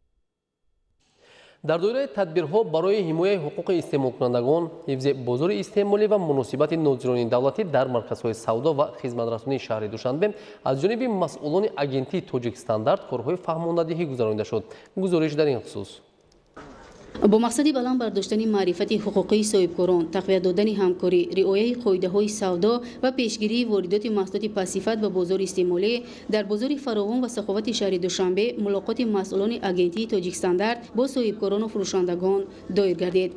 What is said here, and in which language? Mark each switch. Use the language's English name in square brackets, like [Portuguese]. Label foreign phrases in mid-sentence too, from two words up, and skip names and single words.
[Tajik] дар доираи тадбирҳо барои ҳимояи ҳуқуқи истеъмолкунандагон, ҳифзи бозори истеъмолӣ ва муносибати нозирони давлатӣ дар марказҳои савдо ва хизматрасонии шаҳри Душанбе аз ҷониби масъулони агентии Тоҷикстандарт корҳои фаҳмондадиҳӣ гузаронида шуд. гузориш дар ин хусус. Бо мақсади баланд бардоштани маърифати ҳуқуқии соҳибкорон, тақвият додани ҳамкорӣ, риояи қоидаҳои савдо ва пешгирии воридоти маҳсулоти бесифат ба бозори истеъмолӣ дар бозори Фаровон ва Саховати шаҳри Душанбе мулоқоти масъулони агентии Тоҷикистон бо соҳибкорон ва фурӯшандагон доир гардид.